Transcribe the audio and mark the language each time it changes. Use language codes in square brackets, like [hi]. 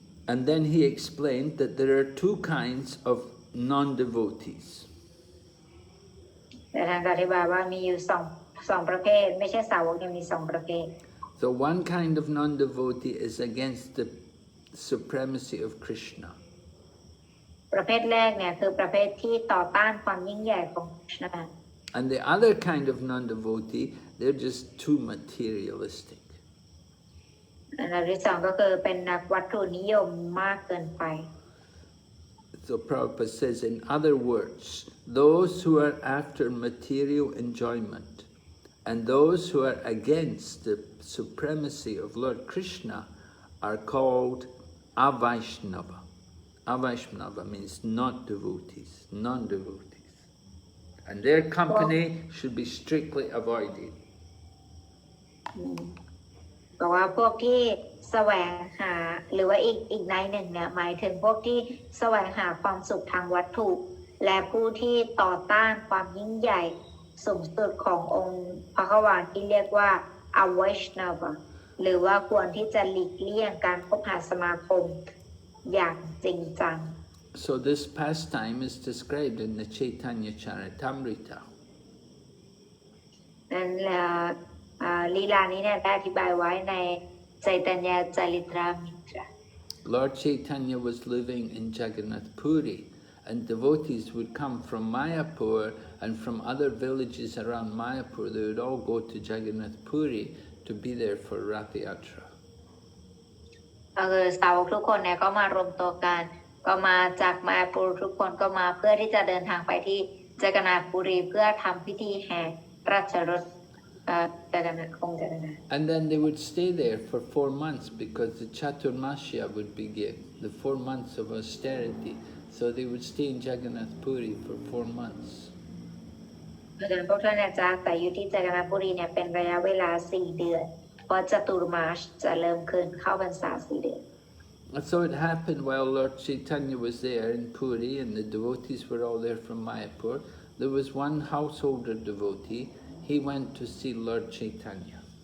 [en] And then he explained that there are two kinds of non-devotees. [th] แต่ท่านก็อธิบายว่ามีอยู่สองประเภทไม่ใช่สาวกยังมีสองประเภท [en] So one kind of non-devotee is against the supremacy of Krishna. [th] ประเภทแรกเนี่ยคือประเภทที่ต่อต้านความยิ่งใหญ่ของคริชนา [en] And the other kind of non-devotee, they're just too materialistic. [th] อันดับที่สองก็คือเป็นนักวัตถุนิยมมากเกินไป [en] So Prabhupada says, in other words, those who are after material enjoyment and those who are against the supremacy of Lord Krishna are called Avaishnava. Avaishnava means not devotees, non-devotees. And their company should be strictly avoided. [th] บอกว่าพวกที่แสวงหาหรือว่าอีกในหนึ่งเนี่ยหมายถึงพวกที่แสวงหาความสุขทางวัตถุ และผู้ที่ต่อต้านความยิ่งใหญ่สูงสุดขององค์พระควานที่เรียกว่าอเวชนาวะหรือว่าควรที่จะหลีกเลี่ยงการคบหาสมาคมอย่างจริงจัง [en] So this pastime is described in the Chaitanya Charitamrita. [th] นั่นแหละลีลานี้เนี่ยได้อธิบายไว้ในChaitanya Charitamrita. [en] Lord Chaitanya was living in Jagannath Puri, and devotees would come from Mayapur and from other villages around Mayapur. They would all go to Jagannath Puri to be there for Rath Yatra. [th] สาวกทุกคนเนี่ยก็มารวมตัวกันก็มาจากมาปูรทุกคนก็มาเพื่อที่จะเดินทางไปที่จักรนาถปุรีเพื่อทำพิธีแห่ราชรถจักรนาถองค์จักรนาถ [en] And then they would stay there for 4 months because the Chaturmasya would begin, the 4 months of austerity. So they would stay in Jagannath Puri for 4 months. [th] เพราะฉะนั้นพวกท่านจะอาศัยอยู่ที่จักรนาถปุรีเนี่ยเป็นระยะเวลา4 เดือนเพราะจตุรมาสจะเริ่มขึ้นเข้าพรรษา4 เดือน [en] And so it happened while Lord Chaitanya was there in Puri and the devotees were all there from Mayapur. There was one householder devotee. He went to see Lord Chaitanya.